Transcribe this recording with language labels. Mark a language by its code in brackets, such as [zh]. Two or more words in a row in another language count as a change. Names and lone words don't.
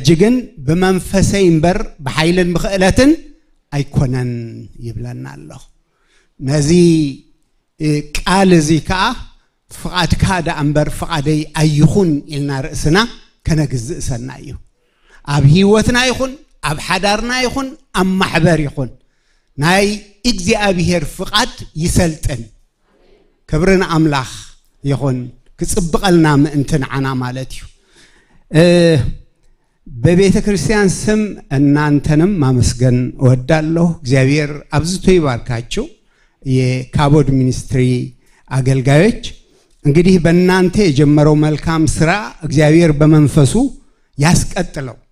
[ti] ግን በመንፈሰይ እምበር በኃይልን ብኽእለትን አይኮነን ይብለና አለሁ። ነዚ ቃል እዚ ከዓ ፍቃድካ ዳ እምበር ፍቃደይ አይኹን ኢልና ርእስና ከነግዝእ ሰና እዩ። ኣብ ህይወትና ይኹን ኣብ ሓዳርና ይኹን ኣብ ማሕበር ይኹን ናይ እግዚአብሔር ፍቃድ ይሰልጥን። ክብርን አምላኽ ይኹን ክጽብቀልና ምእንትን ዓና ማለት እዩ። [am] በቤተ ክርስቲያን ስም እናንተንም ማመስገን እወዳለሁ። እግዚአብሔር አብዝቶ ይባርካችሁ። የካቦድ ሚኒስትሪ አገልጋዮች እንግዲህ በእናንተ የጀመረው መልካም ስራ እግዚአብሔር በመንፈሱ ያስቀጥለው።